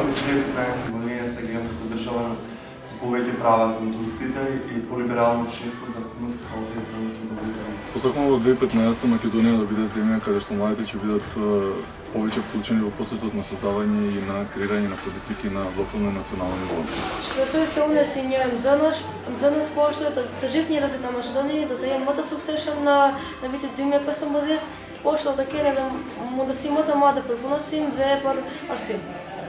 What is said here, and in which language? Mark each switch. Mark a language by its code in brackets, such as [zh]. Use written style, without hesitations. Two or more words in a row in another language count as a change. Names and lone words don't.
[mk] 2015 година се гледам како држава со повеќе права кон турците и полиберално општество за хомосексуалци и трансродовите лица. Посакувам во 2015 Македонија да биде земја каде што младите ќе бидат повеќе вклучени во процесот на создавање и на креирање на политики на локално и национално ниво. [sq] Shpresoj se unë si një nxënës poshtë të gjithë njerëzit në Maqedoni do të jenë më të suksesshëm në vitin 2015, po ashtu do të kenë edhe mundësi më të madhe për punësim dhe për arsim.